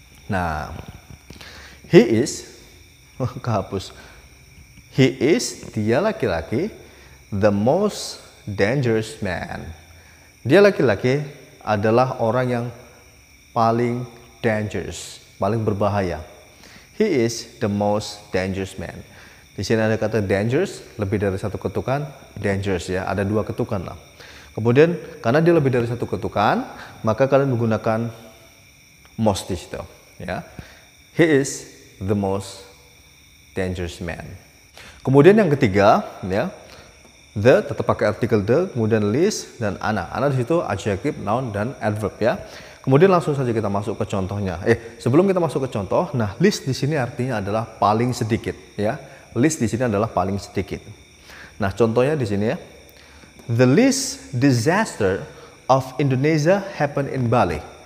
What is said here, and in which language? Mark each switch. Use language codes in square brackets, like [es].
[id] Nah, [en] he is, [id] kehapus. [en] He is, [id] dia laki-laki, [en] the most dangerous man. [id] Dia laki-laki adalah orang yang paling dangerous, paling berbahaya. [en] He is the most dangerous man. [id] Di sini ada kata dangerous, lebih dari satu ketukan, dangerous ya, ada 2 ketukan lah. Kemudian karena dia lebih dari satu ketukan, maka kalian menggunakan most di situ, ya. [en] He is the most dangerous man. [id] Kemudian yang ketiga, ya, the tetap pakai artikel the, kemudian list dan ana. Ana di situ adjective, noun dan adverb ya. Kemudian langsung saja kita masuk ke contohnya. Sebelum kita masuk ke contoh, nah list di sini artinya adalah paling sedikit ya. List di sini adalah paling sedikit. Nah, contohnya di sini ya. [en] The least disaster of Indonesia happened in Bali.